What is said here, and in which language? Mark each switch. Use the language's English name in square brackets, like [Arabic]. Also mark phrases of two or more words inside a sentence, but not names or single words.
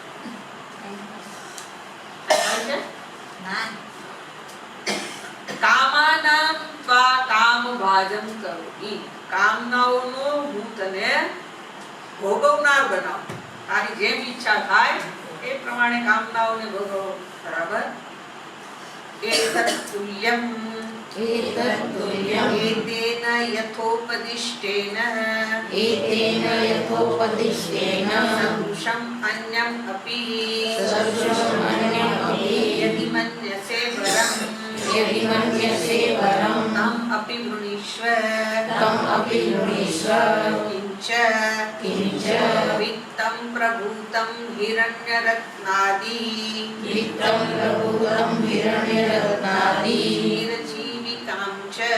[Sanskrit] कामानां त्वा कामभाजं करोमि [Gujarati] કામનાઓનો હું તને ભોગવનાર બનાવું તારી જેમ ઈચ્છા થાય એ પ્રમાણે કામનાઓને ભોગવો બરાબર એતત્તુલ્યં [Sanskrit] एतेन यथोपदिष्टेन सदृशं अन्यं अपि यदि मन्यसे वरं तम अपि वृणीष्व किंच वित्तं प्रभूतं हिरण्यरत्नादि चिरजीविकां च